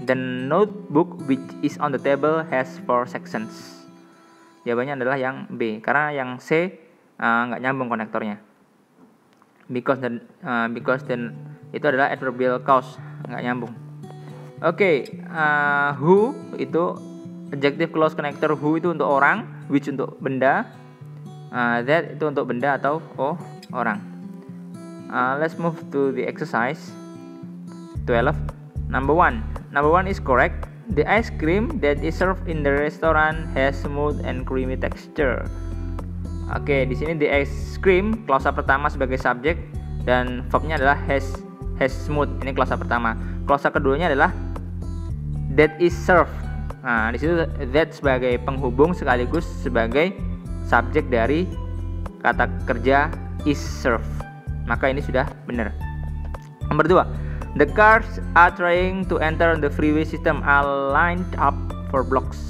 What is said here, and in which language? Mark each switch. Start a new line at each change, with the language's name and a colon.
English: The notebook which is on the table has 4 sections.
Indonesian: Jawabannya adalah yang B, karena yang C nggak nyambung konektornya. Because then itu adalah adverbial clause, nggak nyambung. Oke, who itu adjective clause connector. Who itu untuk orang, which untuk benda, that itu untuk benda atau orang.
English: Let's move to the exercise 12. Number 1 is correct. The ice cream that is served in the restaurant has smooth and creamy texture.
Indonesian: Oke, di sini the ice cream klausa pertama sebagai subjek dan verbnya adalah has smooth. Ini klausa pertama. Klausa keduanya adalah
English: that is served.
Indonesian: Nah, di situ that sebagai penghubung sekaligus sebagai subjek dari kata kerja is served. Maka ini sudah benar. Nomor 2.
English: The cars are trying to enter the freeway system are lined up for blocks.